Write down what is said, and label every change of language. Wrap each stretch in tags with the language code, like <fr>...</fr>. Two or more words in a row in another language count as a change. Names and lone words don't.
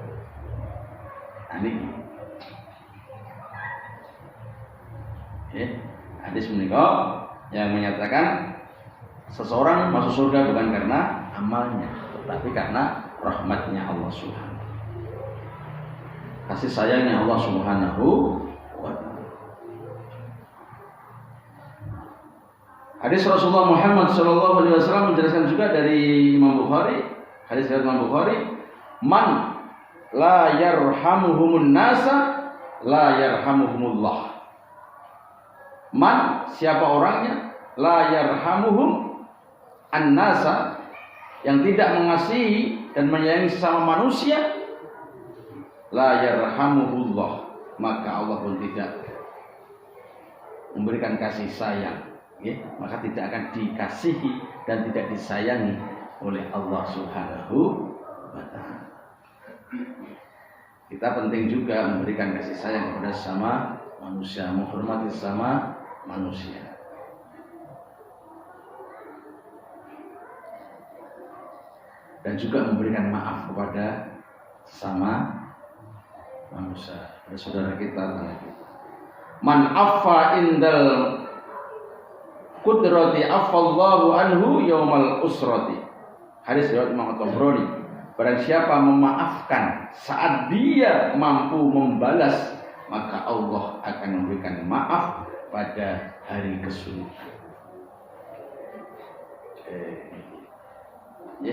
<id>Ini hadis menikah yang menyatakan seseorang masuk surga bukan karena amalnya, tetapi karena rahmatnya</id> <ar>الله سبحانه,</ar> <id>kasih sayangnya</id> <ar>الله سبحانه وتعالى.</ar> <id>Hadis Rasulullah Muhammad SAW menjelaskan juga dari Imam Bukhari, hadis dari Imam Bukhari,</id> <ar>من لا يرحمهم الناس لا يرحمهم الله. Man,</ar> <id>siapa orangnya,</id> <ar>لا يرحمهم الناس,</ar> <id>yang tidak mengasihi dan menyayangi sesama manusia,</id> <ar>لا يرحمه الله,</ar> <id>maka Allah pun tidak memberikan kasih sayang, maka tidak akan dikasihi dan tidak disayangi oleh</id> <ar>الله سبحانه وتعالى.</ar> <id>kita penting juga memberikan kasih sayang kepada sesama manusia, menghormati sesama manusia. Dan juga memberikan maaf kepada sesama manusia, kepada saudara kita, tetangga kita.</id> <ar>من عفا عند القدرة عفا الله عنه يوم العسرة.</ar> <id>Hadis riwayat Imam At-Tabrani. Barang siapa memaafkan saat dia mampu membalas, maka Allah akan memberikan maaf pada hari kesulitan. Ya.</id>